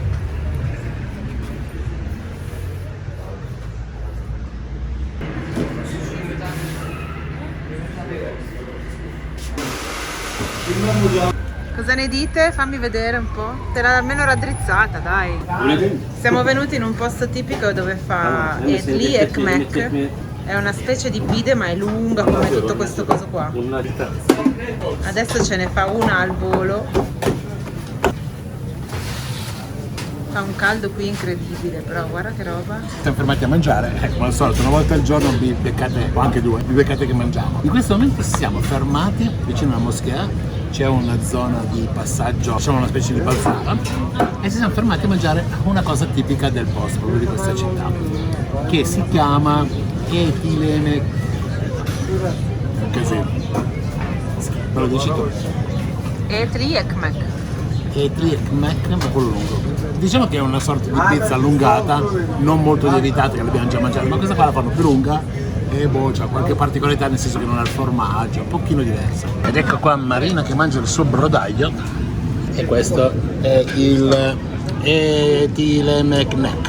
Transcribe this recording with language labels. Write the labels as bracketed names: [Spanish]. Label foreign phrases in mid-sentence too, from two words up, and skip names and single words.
[Italian] Cosa ne dite? Fammi vedere un po'. Te l'ha almeno raddrizzata, dai. Siamo venuti in un posto tipico dove fa [Turkish] etli ekmek. [Italian] È una specie di pide ma è lunga come tutto questo coso qua. Adesso ce ne fa una al volo. Fa un caldo qui incredibile, però guarda che roba. Siamo fermati a mangiare, come al solito, una volta al giorno vi beccate, o anche due, vi beccate che mangiamo. In questo momento siamo fermati vicino alla moschea, c'è una zona di passaggio, diciamo una specie di balzata, e ci siamo fermati a mangiare una cosa tipica del posto, proprio di questa città, che si chiama Etilene. Così. Me lo dici tu? [Turkish] Etli ekmek. Etli ekmek, [Italian] ma quello lungo. Diciamo che è una sorta di pizza allungata, non molto lievitata, che l'abbiamo già mangiata, ma questa qua la fanno più lunga e boh, c'ha qualche particolarità, nel senso che non ha il formaggio, un pochino diversa. Ed ecco qua Marina che mangia il suo brodaglio, e questo è il Etile Meknek.